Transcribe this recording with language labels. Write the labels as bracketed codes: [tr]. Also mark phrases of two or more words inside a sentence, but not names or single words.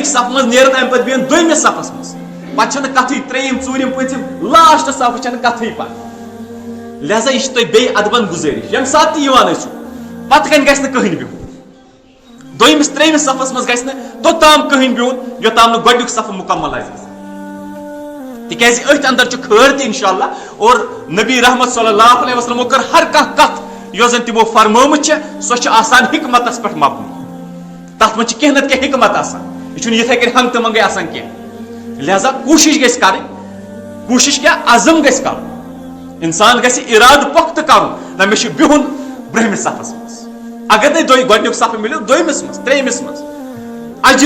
[ks] صف منٛز نیرن ام پتہٕ بہن دویمِس صفس منٛز پتہٕ چھنہٕ کتھٕے ترٛیٚیِم ژوٗرِم پٲنٛژِم لاسٹ صف چھنہٕ کتھٕے پتہٕ لہذا یہ چھِ تۄہہِ بیٚیہِ ادبن گُزٲرِش ییٚمہِ ساتہٕ تہِ یِوان ٲسِو پتہٕ کنہِ گژھِ نہٕ کٕہٕنۍ بِہُن دویمِس ترٛیٚیمِس صفس منٛز گژھِ نہٕ توٚتام کٕہٕنۍ بِہُن یوٚتام نہٕ گۄڈنیُک صف مُکمل آسہِ گژھان تِکیازِ أتھۍ اندر چھُ خٲر تہِ انشاءاللہ اور نبی رحمت [ar] صلی اللہ علیہ وسلمو [ks] کٔر ہر کانٛہہ کتھ یۄس زن تِمو فرمٲمٕژ چھےٚ سۄ چھِ آسان حکمتس پٮ۪ٹھ مبنی تتھ منٛز چھِ کینٛہہ نتہٕ کینٛہہ حکمت آسان یہِ چھُنہٕ یِتھے کٔنۍ ہنٛگ تہٕ منٛگے آسان کینٛہہ لہذا کوٗشش گژھِ کرٕنۍ کوٗشش کیٛاہ عزم گژھِ کرُن انسان گژھِ ارادٕ پۄختہٕ کرُن نہ مےٚ چھُ بِہُن برٛہمِس صفس منٛز اگر نہٕ گۄڈنیُک صف مِلیو دویمِس منٛز ترٛیٚیمِس منٛز اجر